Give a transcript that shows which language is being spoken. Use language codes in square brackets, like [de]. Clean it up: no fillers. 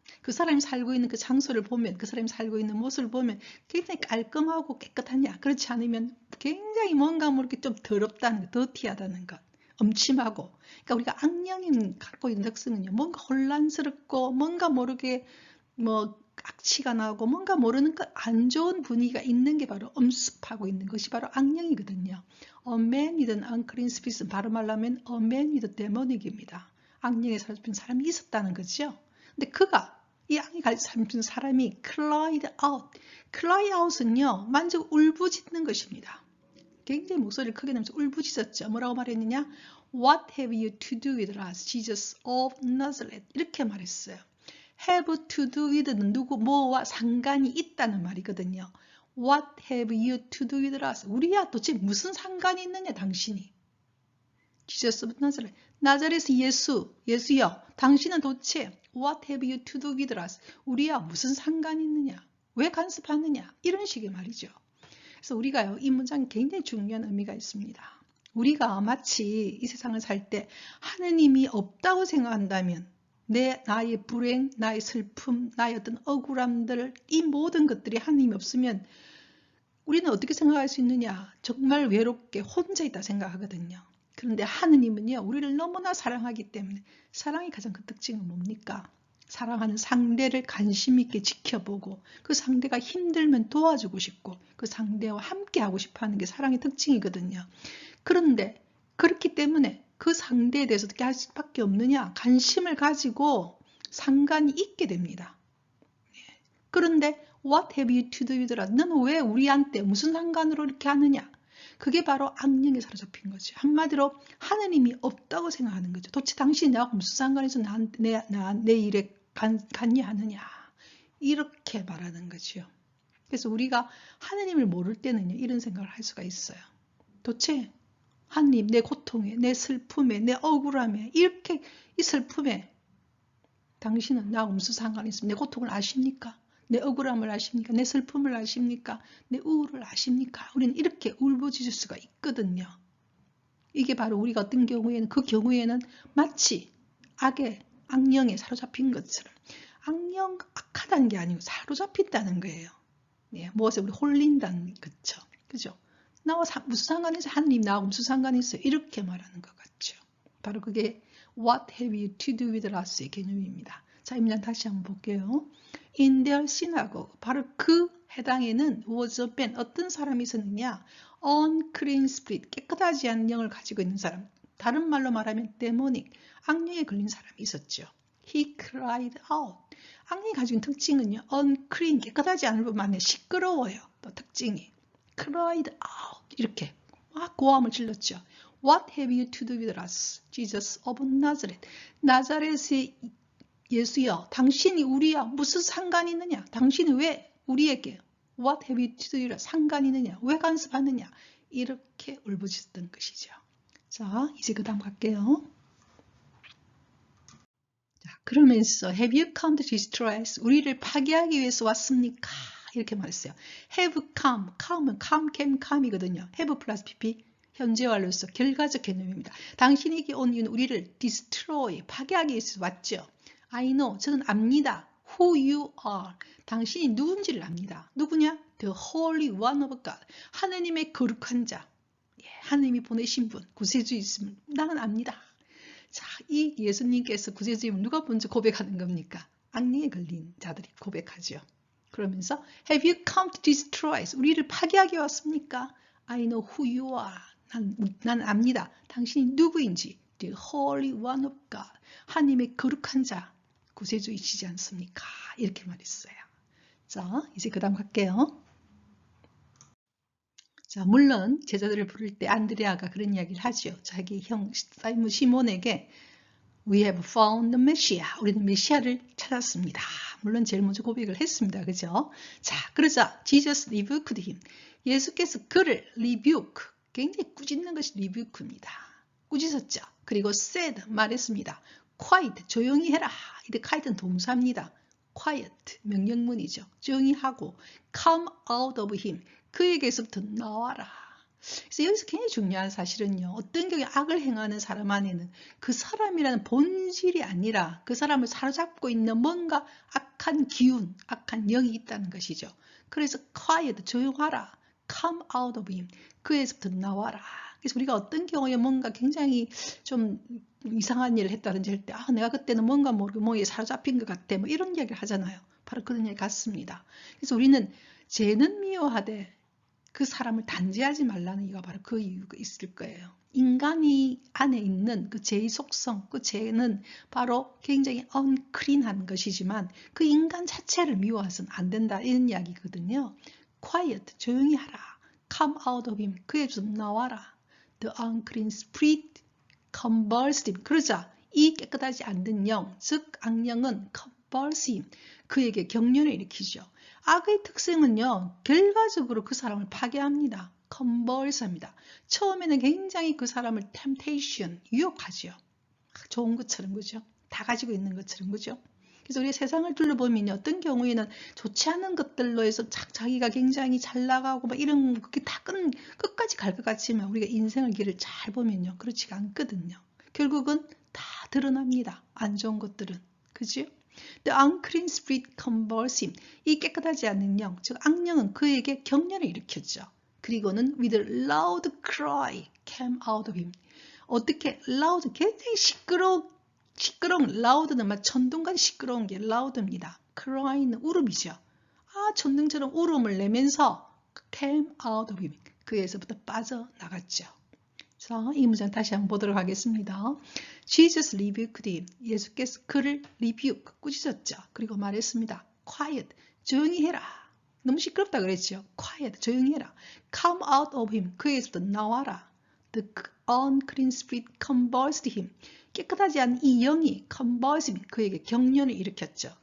[ko] 그 사람이 살고 있는 그 장소를 보면, 그 사람이 살고 있는 모습을 보면 굉장히 깔끔하고 깨끗하냐, 그렇지 않으면 굉장히 뭔가 모르게 좀 더럽다는 것, 더티하다는 것, 음침하고. 그러니까 우리가 악령이 갖고 있는 특성은요, 뭔가 혼란스럽고 뭔가 모르게 뭐 악취가 나고 뭔가 모르는 그 안 좋은 분위기가 있는 게 바로 엄습하고 있는 것이 바로 악령이거든요. [en] A man with an unclean spirit, [ko] 바로 말하면 [en] a man with a demonic입니다. [ko] 악령에 사로잡힌 사람이 있었다는 거죠. 근데 그가 이 악령에 사로잡힌 사람이 [en] cried out. [ko] cry out은요, 만족 울부짖는 것입니다. 굉장히 목소리를 크게 내면서 울부짖었죠. 뭐라고 말했느냐? [en] What have you to do with us, Jesus of Nazareth? [ko] 이렇게 말했어요. have to do with는 누구, 뭐와 상관이 있다는 말이거든요. [en] What have you to do with us? [ko] 우리야 도대체 무슨 상관이 있느냐, 당신이. [en] Jesus of Nazareth. [ko] 나자렛의 예수여, 당신은 도대체 [en] What have you to do with us? [ko] 우리야 무슨 상관이 있느냐? 왜 간섭하느냐? 이런 식의 말이죠. 그래서 우리가요, 이 문장에 굉장히 중요한 의미가 있습니다. 우리가 마치 이 세상을 살 때 하느님이 없다고 생각한다면 나의 불행, 나의 슬픔, 나의 어떤 억울함들, 이 모든 것들이 하느님이 없으면 우리는 어떻게 생각할 수 있느냐? 정말 외롭게 혼자 있다 생각하거든요. 그런데 하느님은요, 우리를 너무나 사랑하기 때문에, 사랑의 가장 큰 특징은 뭡니까? 사랑하는 상대를 관심 있게 지켜보고 그 상대가 힘들면 도와주고 싶고 그 상대와 함께 하고 싶어 하는 게 사랑의 특징이거든요. 그런데 그렇기 때문에 그 상대에 대해서 어떻게 할 수밖에 없느냐? 관심을 가지고 상관이 있게 됩니다. 그런데 [en] What have you to do with us? [ko] 너는 왜 우리한테 무슨 상관으로 이렇게 하느냐? 그게 바로 악령에 사로잡힌 거죠. 한마디로 하느님이 없다고 생각하는 거죠. 도대체 당신이 나하고 무슨 상관에서 내 일에 관여하느냐? 이렇게 말하는 거죠. 그래서 우리가 하느님을 모를 때는요, 이런 생각을 할 수가 있어요. 도대체 하느님, 내 고통에, 내 슬픔에, 내 억울함에, 이렇게 이 슬픔에 당신은 나하고 무슨 상관이 있습니까? 내 고통을 아십니까? 내 억울함을 아십니까? 내 슬픔을 아십니까? 내 우울을 아십니까? 우리는 이렇게 울부짖을 수가 있거든요. 이게 바로 우리가 어떤 경우에는, 그 경우에는 마치 악령에 사로잡힌 것처럼, 악령 악하다는 게 아니고 사로잡힌다는 거예요. 네, 무엇에 우리 홀린다는 거죠. 그죠? 나와 무슨 상관이 있어요? 하느님 나하고 무슨 상관이 있어요? 이렇게 말하는 것 같죠. 바로 그게 [en] What have you to do with us의 개념입니다. [ko] 자, 이 문장 다시 한번 볼게요. [en] In their synagogue, [ko] 바로 그 해당에는 [en] was a man, [ko] 어떤 사람이 있었느냐? unclean spirit, 깨끗하지 않은 영을 가지고 있는 사람. 다른 말로 말하면 demonic, 악령에 걸린 사람이 있었죠. [en] He cried out. [ko] 악령이 가지고 있는 특징은요, unclean, 깨끗하지 않을 뿐만 아니라 시끄러워요. 또 특징이. cried out, 이렇게 막 고함을 질렀죠. [en] What have you to do with us, Jesus of Nazareth? [ko] 나자렛의 예수여, 당신이 우리와 무슨 상관이 있느냐? 당신이 왜 우리에게 [en] What have you to do with us? [ko] 상관이 있느냐? 왜 간섭하느냐? 이렇게 울부짖었던 것이죠. 자, 이제 그 다음 갈게요. 자, 그러면서 [en] Have you come to destroy us? [ko] 우리를 파괴하기 위해서 왔습니까? 이렇게 말했어요. Have come, come은 come이거든요. have 플러스 pp 현재완료로서 결과적 개념입니다. 당신에게 온 이유는 우리를 destroy, 파괴하기 위해서 왔죠. [en] I know, [ko] 저는 압니다. [en] Who you are, [ko] 당신이 누군지를 압니다. 누구냐? [en] The Holy One of God, [ko] 하느님의 거룩한 자, 하느님이 보내신 분, 구세주에 있음을 나는 압니다. 자, 이 예수님께서 구세주임을 누가 먼저 고백하는 겁니까? 악령에 걸린 자들이 고백하죠. 그러면서 [en] Have you come to destroy us? [ko] 우리를 파괴하기 왔습니까? [en] I know who you are. [ko] 난 압니다. 당신이 누구인지. [en] The Holy One of God. [ko] 하나님의 거룩한 자, 구세주이시지 않습니까? 이렇게 말했어요. 자, 이제 그 다음 갈게요. 자, 물론 제자들을 부를 때 안드레아가 그런 이야기를 하죠. 자기 형 사이먼 시몬에게 [en] We have found the Messiah. [ko] 우리는 메시아를 찾았습니다. 물론 제일 먼저 고백을 했습니다. 그죠? 자, 그러자 [en] Jesus rebuked him. [ko] 예수께서 그를 rebuke, 굉장히 꾸짖는 것이 rebuke입니다. 꾸짖었죠. 그리고 said, 말했습니다. quiet, 조용히 해라. 이때 quiet은 동사입니다. quiet, 명령문이죠. 조용히 하고 [en] come out of him, [ko] 그에게서부터 나와라. 그래서 여기서 굉장히 중요한 사실은요. 어떤 경우에 악을 행하는 사람 안에는 그 사람이라는 본질이 아니라 그 사람을 사로잡고 있는 뭔가 악한 기운, 악한 영이 있다는 것이죠. 그래서 quiet, 조용하라. [en] come out of him, [ko] 그에서부터 나와라. 그래서 우리가 어떤 경우에 뭔가 굉장히 좀 이상한 일을 했다든지 할 때 내가 그때는 뭔가 모르게 뭐에 사로잡힌 것 같아. 뭐 이런 이야기를 하잖아요. 바로 그런 얘기 같습니다. 그래서 우리는 죄는 미워하되 그 사람을 단죄하지 말라는 이유가 바로 그 이유가 있을 거예요. 인간이 안에 있는 그 죄의 속성, 그 죄는 바로 굉장히 unclean한 것이지만 그 인간 자체를 미워해서는 안 된다 이런 이야기거든요. quiet, 조용히 하라. [en] come out of him, [ko] 그에 좀 나와라. [en] the unclean spirit convulsed him. [ko] 그러자 이 깨끗하지 않는 영, 즉 악령은 [en] convulsed him, [ko] 그에게 경련을 일으키죠. 악의 특성은요, 결과적으로 그 사람을 파괴합니다. convuls합니다. 처음에는 굉장히 그 사람을 temptation, 유혹하죠. 좋은 것처럼, 그죠? 다 가지고 있는 것처럼, 그죠? 그래서 우리 세상을 둘러보면 어떤 경우에는 좋지 않은 것들로 해서 자기가 굉장히 잘 나가고 막 이런 그게 다 끝까지 갈 것 같지만 우리가 인생의 길을 잘 보면요, 그렇지가 않거든요. 결국은 다 드러납니다. 안 좋은 것들은, 그죠? [en] The unclean spirit convulsed him. [ko] 이 깨끗하지 않은 영, 즉 악령은 그에게 경련을 일으켰죠. 그리고는 [en] with a loud cry came out of him. [ko] 어떻게 loud, 굉장히 시끄러운 loud는 막 천둥같이 시끄러운 게 loud입니다. cry는 울음이죠. 천둥처럼 울음을 내면서 [en] came out of him. [ko] 그에서부터 빠져나갔죠. 자, 이 문장 다시 한번 보도록 하겠습니다. [en] Jesus rebuked him. [ko] 예수께서 그를 rebuke, 꾸짖었죠. 그리고 말했습니다. quiet, 조용히 해라. 너무 시끄럽다 그랬죠. quiet, 조용히 해라. [en] come out of him. [ko] 그에서부터 나와라. [en] The unclean spirit convulsed him. [ko] 깨끗하지 않은 이 영이 [en] convulsed him. [ko] 그에게 경련을 일으켰죠.